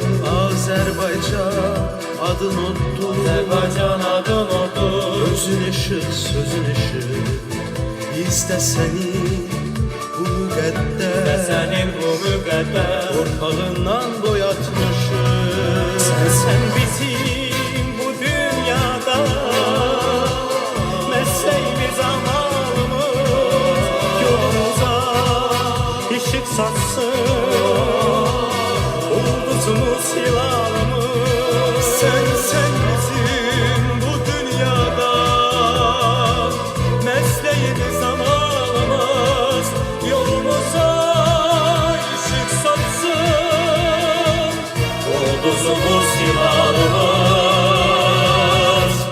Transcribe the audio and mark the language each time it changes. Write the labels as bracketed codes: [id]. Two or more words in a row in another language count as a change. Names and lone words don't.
[az] Azerbaycan adın oddur, Azerbaycan adın oddur. [tr] Özün ışık, sözün ışık. [az] Bizdə sənin bu müqəddəs, torpağından boyatmışım. Sən bizim bu dünyada mesleğimiz, amalımız, yolumuza ışık saçsın, ulduzumuz, hilalımız. Sen bizim bu dünyada mesleğimiz, amalımız, yolumuza ışık saçsın, ulduzumuz, hilalımız.